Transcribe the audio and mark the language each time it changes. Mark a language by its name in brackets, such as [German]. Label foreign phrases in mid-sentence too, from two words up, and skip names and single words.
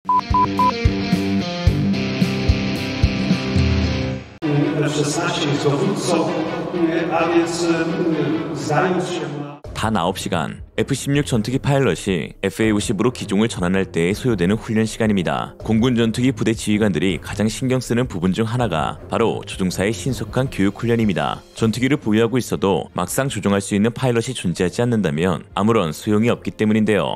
[Polish] F-16 jest dowódcą, a więc zdając się na... [Korean] 단 9시간, F-16 전투기 파일럿이 FA-50으로 기종을 전환할 때 소요되는 훈련 시간입니다. 공군 전투기 부대 지휘관들이 가장 신경 쓰는 부분 중 하나가 바로 조종사의 신속한 교육 훈련입니다. 전투기를 보유하고 있어도 막상 조종할 수 있는 파일럿이 존재하지 않는다면 아무런 소용이 없기 때문인데요.